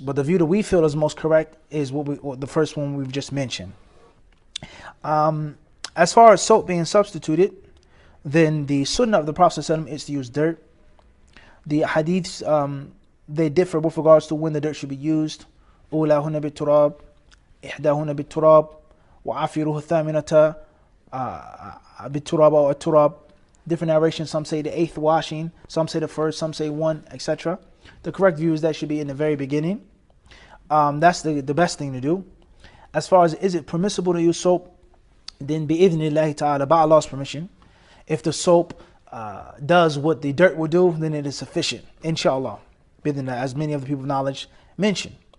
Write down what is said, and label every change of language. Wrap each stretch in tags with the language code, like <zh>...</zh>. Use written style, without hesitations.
<en>But the view that we feel is most correct is the first one we've just mentioned. As far as soap being substituted, then the sunnah of the Prophet ﷺ is to use dirt. The hadiths, they differ with regards to when the dirt should be used.</en> <ar>أولاهن بالتراب إحداهن بالتراب وعافره الثامنة بالتراب أو التراب.</ar> <en>Different narrations, some say the 8th washing, some say the 1st, some say 1, etc. The correct view is that should be in the very beginning. That's the best thing to do. As far as is it permissible to use soap, then bi'idhnillahi ta'ala, by Allah's permission, if the soap does what the dirt will do, then it is sufficient, inshallah, as many of the people of knowledge mention.</en>